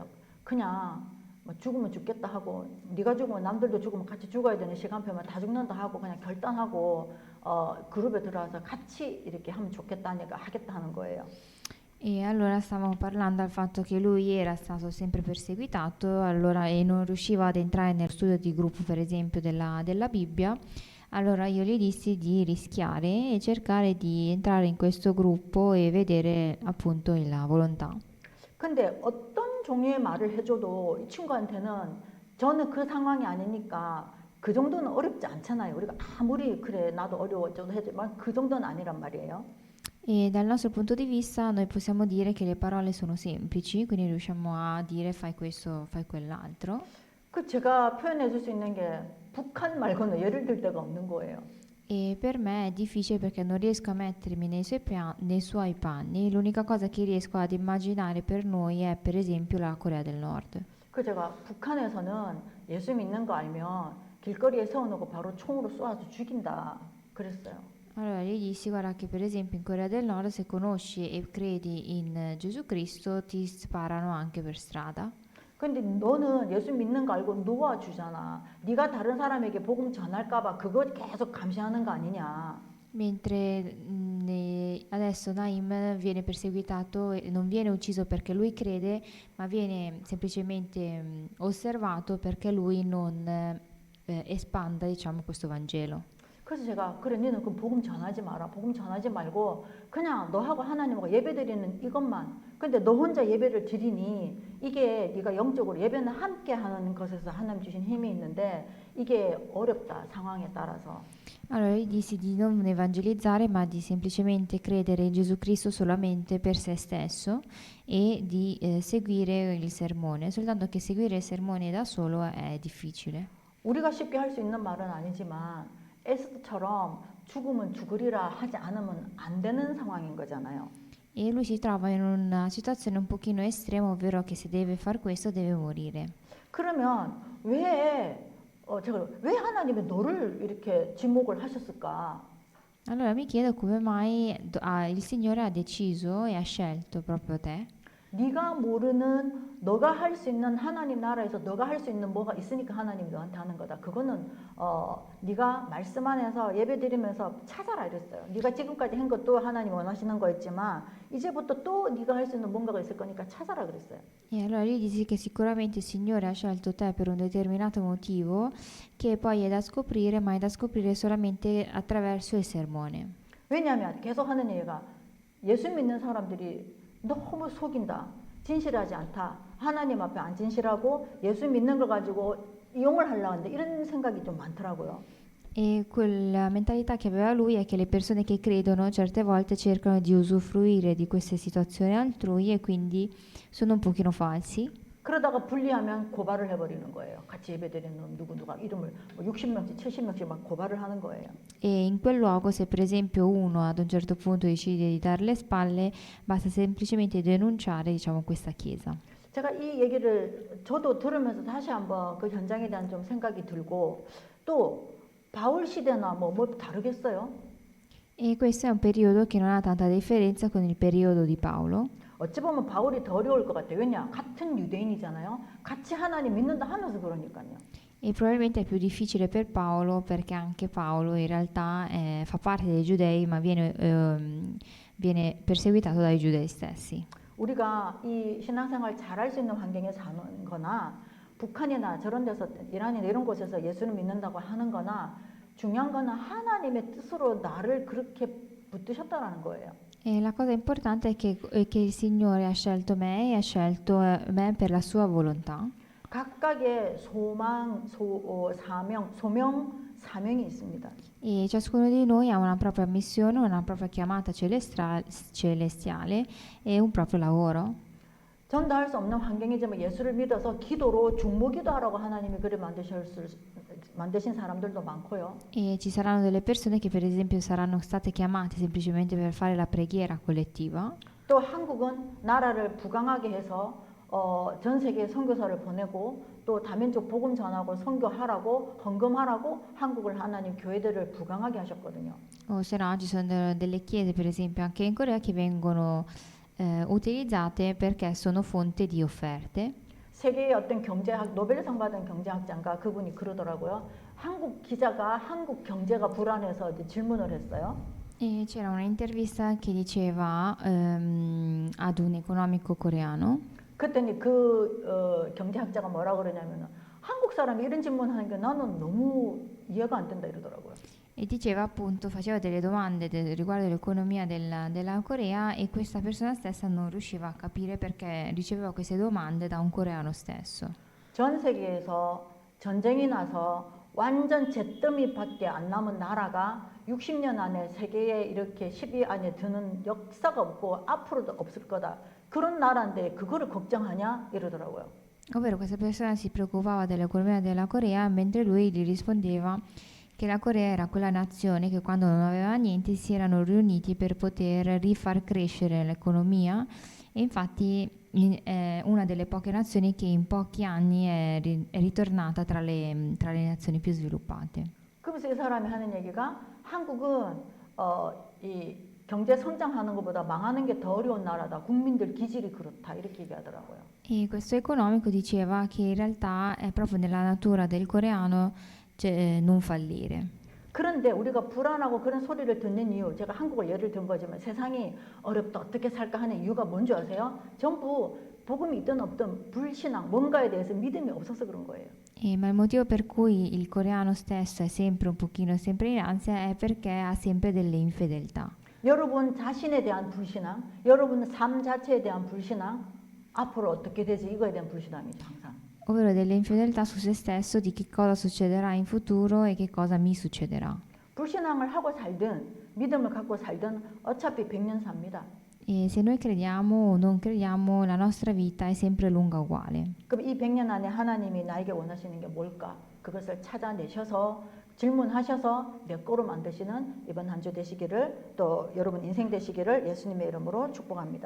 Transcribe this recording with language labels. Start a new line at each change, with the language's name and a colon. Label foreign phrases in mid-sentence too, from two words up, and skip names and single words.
Korean: 그냥 뭐 죽으면 죽겠다 하고 네가 죽으면 남들도 죽으면 같이 죽어야 되는 시간표면 다 죽는다 하고 그냥 결단하고 그룹에 들어와서 같이 이렇게 하면 좋겠다니까 하겠다 하는 거예요.
Italian: E allora stavamo parlando del fatto che lui era stato sempre perseguitato allora, e non riusciva ad entrare nel studio di gruppo, per esempio, della Bibbia. Allora io gli dissi di rischiare e cercare di entrare in questo gruppo e vedere appunto la volontà.
Korean: 근데 어떤 종류의 말을 해줘도 이 친구한테는 저는 그 상황이 아니니까 그 정도는 어렵지 않잖아요. 우리가 아무리 그래 나도 어려워져도 하지만 그 정도는 아니란 말이에요.
Italian: E dal nostro punto di vista noi possiamo dire che le parole sono semplici, quindi riusciamo a dire fai questo, fai quell'altro.
Korean: 그 제가 표현해 줄 수 있는 게 북한 말고는 예를 들 데가 없는 거예요.
Italian: E per me è difficile perché non riesco a mettermi nei suoi panni. L'unica cosa che riesco ad immaginare per noi è per esempio la Corea del Nord.
Korean: 그 제가 북한에서는 예수 믿는 거 알면 길거리에 세워놓고 바로 총으로 쏘아서 죽인다 그랬어요.
Italian: Allora gli dissi, guarda che per esempio in Corea del Nord se conosci e credi in Gesù Cristo ti sparano anche per strada.
Korean: 근데 너는 예수 믿는 거 알고 놓아주잖아. 네가 다른 사람에게 복음 전할까봐 그거 계속 감시하는 거 아니냐.
Italian: Mentre adesso Naim viene perseguitato e non viene ucciso perché lui crede, ma viene semplicemente osservato perché lui non espanda, diciamo, questo Vangelo.
Korean: 그래서 제가 그래 너는 그 복음 전하지 마라. 복음 전하지 말고 그냥 너하고 하나님하고 예배드리는 이것만. 근데 너 혼자 예배를 드리니 이게 네가 영적으로 예배는 함께 하는 것에서 하나님 주신 힘이 있는데 이게 어렵다 상황에 따라서.
Italian: Allora gli dissi di non evangelizzare, ma di semplicemente credere in Gesù Cristo solamente per se stesso e di seguire il sermone, soltanto che seguire il sermone da solo è difficile.
Korean: 우리가 쉽게 할 수 있는 말은 아니지만 에스더처럼 죽으면 죽으리라 하지 않으면 안 되는 상황인 거잖아요.
Italian: E lui si trova in una situazione un pochino estrema, ovvero che se deve far questo deve morire.
Korean: 그러면 제가 왜 하나님이 너를 이렇게 지목을 하셨을까?
Italian: Allora mi chiedo come mai il Signore ha deciso e ha scelto proprio te.
Korean: 네가 모르는 너가 할 수 있는 하나님 나라에서 너가 할 수 있는 뭐가 있으니까 하나님이 너한테 하는 거다. 그거는 네가 말씀 안에서 예배드리면서 찾아라 이랬어요. 네가 지금까지 한 것도 하나님 원하시는 거였지만 이제부터 또 네가 할 수 있는 뭔가가 있을 거니까 찾아라 그랬어요.
Italian: E allora gli dissi che sicuramente il Signore ha scelto te per un determinato motivo che poi è da scoprire, ma è da scoprire solamente attraverso il sermone.
Korean: 왜냐하면 계속 하는 얘기가 예수 믿는 사람들이 너무 속인다. 진실하지 않다. 하나님 앞에 안 진실하고 예수 믿는 걸 가지고 이용을 하려고 하는데 이런 생각이 좀 많더라고요.
Italian: E quella mentalità che aveva lui è che le persone che credono certe volte cercano di usufruire di queste situazioni altrui e quindi sono un pochino falsi.
Korean: 그러다가 분리하면 고발을 해버리는 거예요. 같이 예배드리는 놈 누가 이름을 60명씩 70명씩 막 고발을 하는 거예요.
Italian: E in quel luogo se per esempio uno ad un certo punto decide di dare le spalle, basta semplicemente denunciare, diciamo, questa chiesa.
Korean: 제가 이 얘기를 저도 들으면서 다시 한번 그 현장에 대한 좀 생각이 들고 또 바울 시대나 뭐 다르겠어요?
Italian: E questo è un periodo che non ha tanta differenza con il periodo di Paolo.
Korean: 어찌 보면 바울이 더 어려울 것 같아요. 왜냐? 같은 유대인이잖아요. 같이 하나님 믿는다 하면서 그러니까요.
Italian: E probabilmente è più difficile per Paolo perché anche Paolo in realtà fa parte dei giudei ma viene perseguitato dai giudei stessi.
Korean: 우리가 이 신앙생활 잘할 수 있는 환경에 사는 거나 북한이나 저런 데서 이란이나 이런 곳에서 예수를 믿는다고 하는 거나 중요한 거는 하나님의 뜻으로 나를 그렇게 붙드셨다라는 거예요.
Italian: E la cosa importante è che il Signore ha scelto me e ha scelto me per la sua volontà.
Korean: 각각의 소명, 사명이 있습니다.
Italian: E ciascuno di noi ha una propria missione, una propria chiamata celestiale e un proprio lavoro.
Korean: 전도할 수 없는 환경이지만 예수를 믿어서 기도로 중보기도하라고 하나님이 그래 만드신 사람들도 많고요.
Italian: E ci 사ranno delle persone che per esempio saranno state chiamate semplicemente per fare la preghiera collettiva.
Korean: 또 한국은 나라를 부강하게 해서 전 세계에 선교사를 보내고 또 다민족 복음 전하고 선교하라고 헌금하라고 한국을 하나님 교회들을 부강하게 하셨거든요.
Italian: O se no, ci sono delle chiese, per esempio, anche in Corea che vengono utilizzate perché sono fonte di offerte.
Korean: 세계의 어떤 경제학 노벨상 받은 경제학자인가 그분이 그러더라고요. 한국 기자가 한국 경제가 불안해서 이제 질문을 했어요.
Italian: E c'era un'intervista che diceva ad un economico coreano.
Korean: 그랬더니 경제학자가 뭐라 그러냐면 한국 사람이 이런 질문하는 게 나는 너무 이해가 안 된다 이러더라고요.
Italian: E diceva appunto, faceva delle domande riguardo l'economia della Corea e questa persona stessa non riusciva a capire perché riceveva queste domande da un coreano stesso.
Korean: 전 세계에서 전쟁이 나서 완전 잿더미밖에 안 남은 나라가 60년 안에 세계에 이렇게 10위 안에 드는 역사가 없고 앞으로도 없을 거다. 그런 나라인데 그거를 걱정하냐 이러더라고요.
Italian: Ovvero questa persona si preoccupava dell'economia della Corea mentre lui gli rispondeva che la Corea era quella nazione che quando non aveva niente si erano riuniti per poter rifar crescere l'economia e infatti è una delle poche nazioni che in pochi anni è ritornata tra le nazioni più sviluppate.
Korean: 그래서 이 사람이 하는 얘기가 한국은 이 경제 성장하는 것보다 망하는 게 더 어려운 나라다. 국민들 기질이 그렇다. 이렇게 얘기하더라고요.
Italian: E questo economico diceva che in realtà è proprio nella natura del coreano non fallire.
Korean: 그런데 우리가 불안하고 그런 소리를 듣는 이유, 제가 한국을 예를 든 거지만 세상이 어렵다 어떻게 살까 하는 이유가 뭔지 아세요? 전부 복음이 있든 없든 불신앙, 뭔가에 대해서 믿음이 없어서 그런 거예요.
Italian: Ma il motivo per cui il coreano stesso è sempre un pochino sempre in ansia è perché ha sempre delle infedeltà.
Korean: 여러분 자신에 대한 불신앙, 여러분 삶 자체에 대한 불신앙, 앞으로 어떻게 되지 이거에 대한 불신앙이죠 항상.
Italian: Ovvero delle infedeltà su se stesso di che cosa succederà in futuro e che cosa mi succederà.
Korean: 불신앙을 하고 살든 믿음을 갖고 살든 어차피 100년 삽니다.
Italian: E se noi crediamo o non crediamo, la nostra vita è sempre lunga uguale.
Korean: 그럼 이 100년 안에 하나님이 나에게 원하시는 게 뭘까? 그것을 찾아내셔서 질문하셔서 내 거로 만드시는 이번 한 주 되시기를 또 여러분 인생 되시기를 예수님의 이름으로 축복합니다.